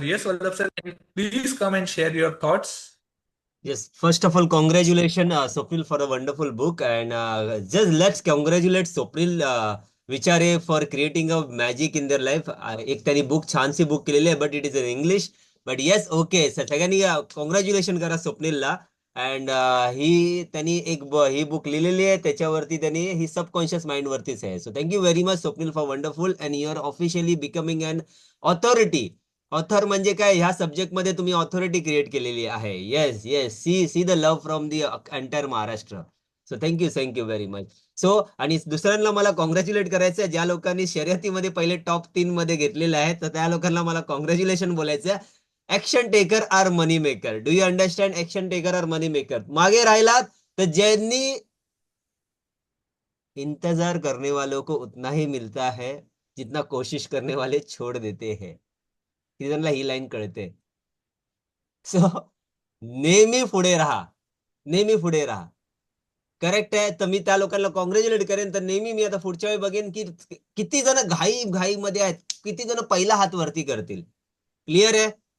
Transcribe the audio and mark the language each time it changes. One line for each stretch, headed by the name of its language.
English: Yes, Vallabh sir, can you please come and share your thoughts? Yes, first of all, congratulations, Swapnil, for a wonderful book. And just let's congratulate Swapnil Vichare for creating a magic in their life.
Marathi: एक त्यांनी book छानशी book केलेली आहे,
English: But it is in English.
Marathi: But yes, okay, सगळ्यांनी congratulation करा स्वप्नीलला. And he त्यांनी ही book लिहिलेली आहे, त्याच्यावरती त्यांनी ही सबकॉन्शियस माइंड वरतीच आहे.
English: So thank you very much Swapnil for wonderful, and you R officially becoming an authority.
Marathi: Author म्हणजे काय, ह्या सब्जेक्ट मध्ये तुम्ही ऑथॉरिटी क्रिएट केलेली आहे.
English: Yes yes, C see the love from the entire Maharashtra. So thank you very much.
Marathi: So आणि दुसऱ्यांना मला कॉंग्रॅच्युलेट करायचं आहे, ज्या लोकांनी शर्यतीमध्ये पहिले टॉप 3 मध्ये घेतलेले आहे, तर त्या लोकांना मला कॉंग्रॅच्युलेशन बोलायचं.
English: Action taker are money maker. Do you understand? Action taker are money maker.
Marathi: मागे राहिलात तर ज्यांनी
Hindi: इंतजार करने वालों को उतना ही मिलता है जितना कोशिश करने वाले छोड़ देते हैं.
Marathi: सीझनला ही लाईन कळते. सो नेहमी पुढे राहा, नेहमी पुढे राहा. करेक्ट आहे. तर मी त्या लोकांना कॉंग्रॅच्युलेट करेन. तर नेहमी मी आता पुढच्या वेळी बघेन की किती जण घाई मध्ये आहेत, किती जण पहिला हात वरती करतील. क्लिअर आहे?